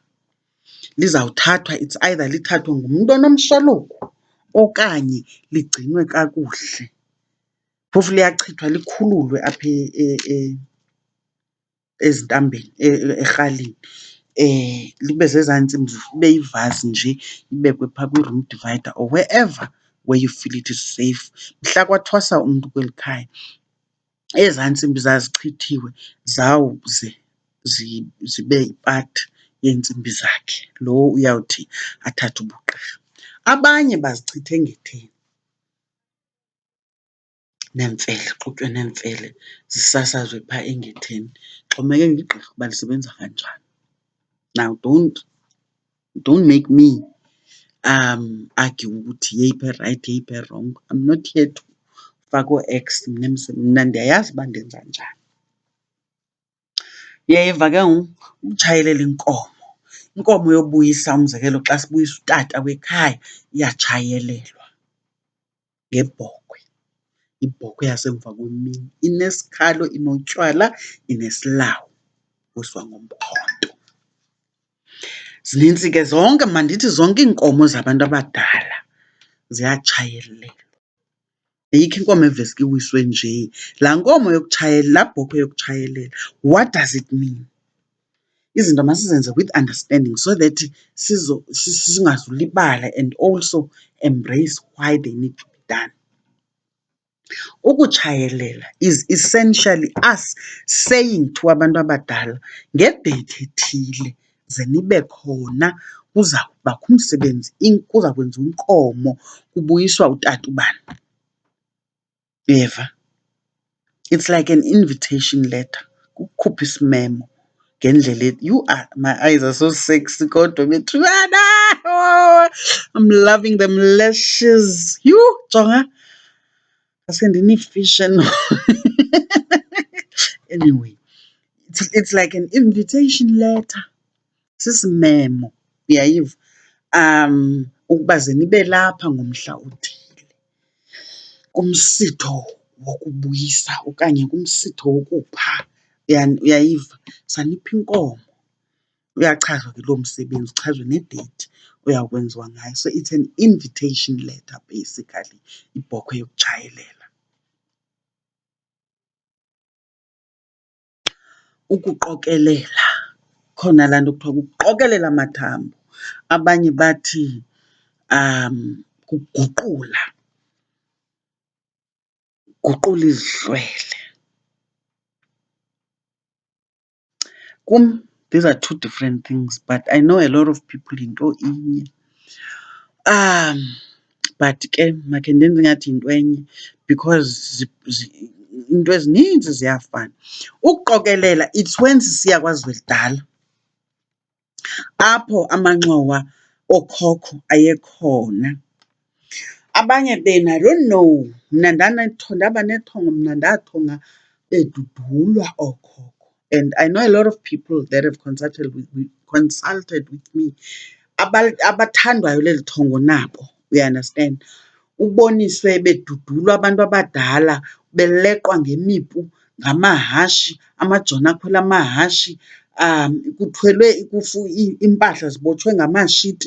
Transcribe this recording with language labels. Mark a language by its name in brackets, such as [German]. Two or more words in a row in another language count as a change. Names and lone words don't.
[Xhosa] Lizawuthathwa, [English] it's either [Xhosa] lithathwe ngumntu onomshwaluko okanye ligcinwe kakuhle. Phofu liyachithwa likhululwe apha ezintambeni, erhalini. Libe zezaa ntsimbi, ibe yivazi nje, ibekwe phaa kwi- [English] room divider or wherever where you feel it is safe. [Xhosa] Mhla kwathwasa umntu kweli khaya, ezaa ntsimbi zazichithiwe zawuze zibe yipati yeentsimbi zakhe, lo uyawuthi athathe ubugqirha. Abanye bazichitha engetheni, neemfele, kuxutywe neemfele zisasazwe phaa engetheni. Ixhomekeke ngegqirha uba lisebenza kanjani. [English] Now don't make me argue [Xhosa] ukuthi yeyiphi erayithi yeyiphi erongo. [English] I'm not here to [Xhosa] faka oo-X mna ndiyayazi uba ndenza njani. Uyayiva ke ngoku, ukutshayelela inkomo yobuyisa, umzekelo xa sibuyisa utata wekhaya iyatshayelelwa ngebhokhwe. Ibhokhwe yasemva kwemini inesikhalo, inotywala, inesilawu, wiswa ngomkhonto. Zinintsi ke zonke, mandithi zonke iinkomo zabantu abadala ziyatshayelelwa. Ayikho inkomo eveske iwiswe nje. Laa nkomo laa bhokhwe yokutshayelela, [English] what does it mean? [Xhosa] Izinto masizenze [English] with understanding so that singazulibala and also embrace why they need to be done. [Xhosa] Ukutshayelela [English] is essentially us saying to [Xhosa] abantu abadala, ngedeyithi ethile ze nibe khona, kuza kubakho umsebenzi, kuza kwenziwa inkomo, kubuyiswa utata ubani. Uyeva? [English] It's like an invitation letter, [Xhosa] kukukhupha isimemo ngendlela [English] you are, my eyes are so sexy [Xhosa] kodwa bethuna. [English] Oh, I'm loving them lashes. [Xhosa] You jonga, asendinee-fish. [English] Anyway, it's like an invitation letter, [Xhosa] sisimemo, uyayiva? Ukuba ze nibe lapha ngomhla othile kumsitho wokubuyisa okanye kumsitho wokupha Uyayiva? Sanipha inkomo. Uyachazwa ke lo msebenzi, uchazwe ne-date uyakwenziwa ngayo. [English] So it's an invitation letter basically, [Xhosa] ibhokhwe yokutshayelela. Ukuqokelela, khona laa nto kuthiwa kuqokelela amathambo. Abanye bathi kuguqula, guqula izihlwele. Kum, [English] these are two different things, but I know a lot of people [Xhosa] yinto inye. [English] But ke [Xhosa] makhe ndenze ingathi yinto enye because iinto ezininzi ziyafana. Ukuqokelela, [English] it's when [Xhosa] sisiya KwaZulu-Natal apho amanxiwa ookhokho ayekhona. Abanye bena, [English] I don't know, [Xhosa] mna ndaba nethongo, mna ndathonga bedudulwa ookhokho. [English] And I know a lot of people that have consulted with me [Xhosa] abathandwayo leli thongo nabo, [English] you understand? [Xhosa] Uboniswe bedudulwa abantu abadala, beleqwa ngemipu ngamahashi, amajoni akhwela amahashi, kuthwelwe iimpahla zibotshwe ngamashiti.